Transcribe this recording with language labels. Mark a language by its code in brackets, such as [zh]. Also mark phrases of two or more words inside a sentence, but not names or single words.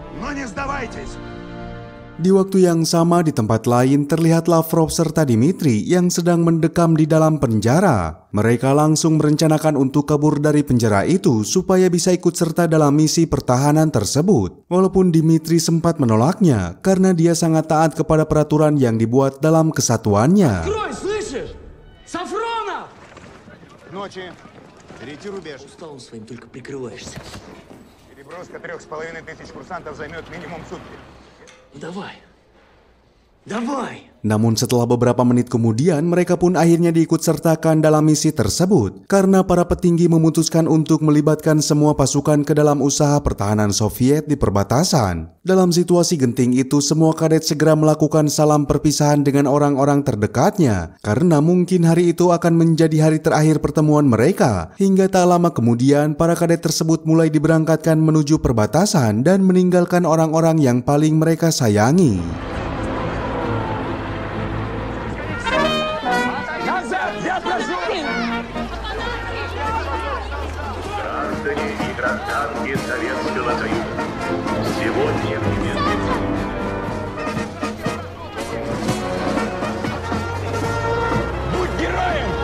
[ru] не сдавайтесь! [id] Di waktu yang sama di tempat lain terlihat Lavrov serta Dmitri yang sedang mendekam di dalam penjara. Mereka langsung merencanakan untuk kabur dari penjara itu supaya bisa ikut serta dalam misi pertahanan tersebut. Walaupun Dmitri sempat menolaknya karena dia sangat taat kepada peraturan yang dibuat dalam kesatuannya. [ru] Открой, слышишь? Сафронов! Ночи. Третий рубеж. Усталом своим только прикрываешься. Переброска 3500 курсантов займет минимум сутки. Давай. Давай! [id] Namun setelah beberapa menit kemudian mereka pun akhirnya diikut sertakan dalam misi tersebut karena para petinggi memutuskan untuk melibatkan semua pasukan ke dalam usaha pertahanan Soviet di perbatasan. Dalam situasi genting itu semua kadet segera melakukan salam perpisahan dengan orang-orang terdekatnya karena mungkin hari itu akan menjadi hari terakhir pertemuan mereka. Hingga tak lama kemudian para kadet tersebut mulai diberangkatkan menuju perbatasan dan meninggalkan orang-orang yang paling mereka sayangi. [ru] Граждане и гражданки Советского Союза. Сегодня Будь героем!